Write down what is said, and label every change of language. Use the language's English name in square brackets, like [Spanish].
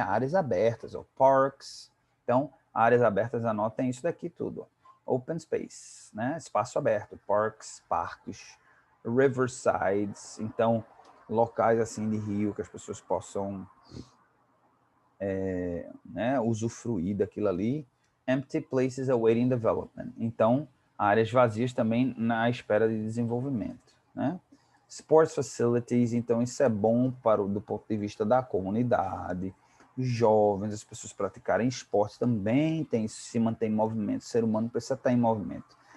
[Portuguese] Áreas abertas, ou parks. Então, áreas abertas, anotem isso daqui tudo. Open space, né? Espaço aberto, parks, parques, riversides, então locais assim de rio que as pessoas possam né, usufruir daquilo ali. [English] Empty places awaiting development. [Portuguese] Então, áreas vazias também na espera de desenvolvimento, né? Sports facilities, então isso é bom do ponto de vista da comunidade, jovens, as pessoas praticarem esportes também tem isso, se mantém em movimento, o ser humano precisa estar em movimento.